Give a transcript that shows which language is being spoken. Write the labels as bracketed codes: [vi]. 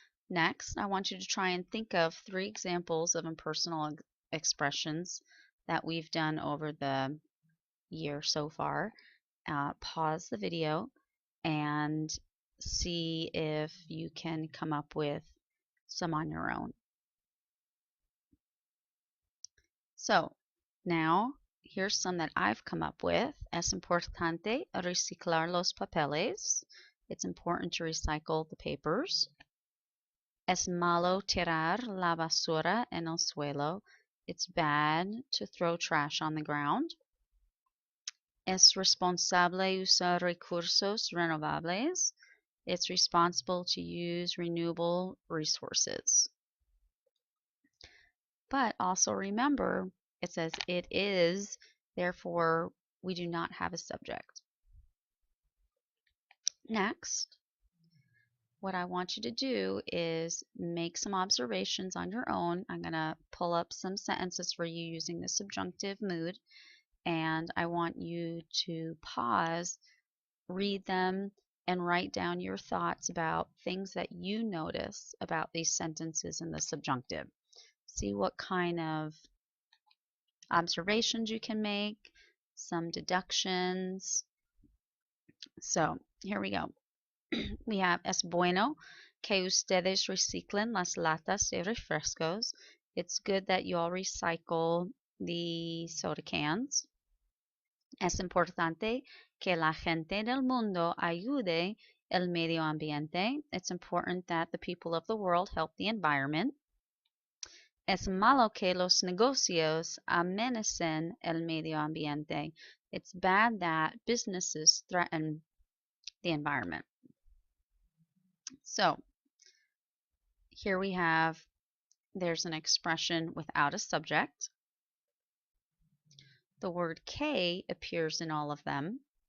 [en] Next, I want you to try and think of 3 examples of impersonal expressions that we've done over the year so far. Pause the video and see if you can come up with some on your own. So now here's some that I've come up with. [es] Es importante reciclar los papeles. [en] It's important to recycle the papers. [es] Es malo tirar la basura en el suelo. [en] It's bad to throw trash on the ground. [es] Es responsable usar recursos renovables. [en] It's responsible to use renewable resources. But also remember, it says it is, therefore we do not have a subject. Next, what I want you to do is make some observations on your own. I'm going to pull up some sentences for you using the subjunctive mood, and I want you to pause, read them, and write down your thoughts about things that you notice about these sentences in the subjunctive. See what kind of observations you can make, some deductions. So here we go. We have [es] es bueno que ustedes reciclen las latas de refrescos. [en] It's good that you all recycle the soda cans. [es] Es importante que la gente del mundo ayude el medio ambiente. [en] It's important that the people of the world help the environment. [es] Es malo que los negocios amenacen el medio ambiente. [en] It's bad that businesses threaten the environment. So here we have, there's an expression without a subject. The word que appears in all of them.